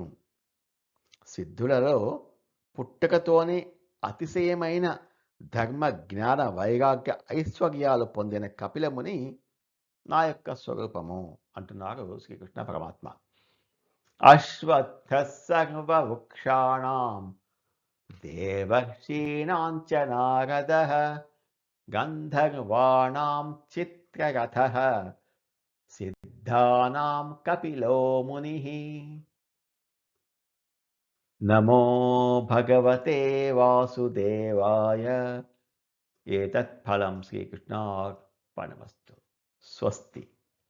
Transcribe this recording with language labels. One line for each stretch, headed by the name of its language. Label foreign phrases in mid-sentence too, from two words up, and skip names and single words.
Telugu: సిద్ధులలో పుట్టుకతోనే అతిశయమైన ధర్మ జ్ఞాన వైరాగ్య ఐశ్వర్యాలు పొందిన కపిలముని నా యొక్క స్వరూపము అంటున్నారు శ్రీకృష్ణ పరమాత్మ.
Sanskrit: అశ్వత్థ సర్వవృక్షాణాం దేవర్షీణాం చ నారదః గంధర్వాణాం చిత్రరథః नित्यगतः सिद्धानां कपिलो मुनिः। नमो भगवते वासुदेवाय। एतत् फलं श्रीकृष्णार्पणमस्तु। स्वस्ति।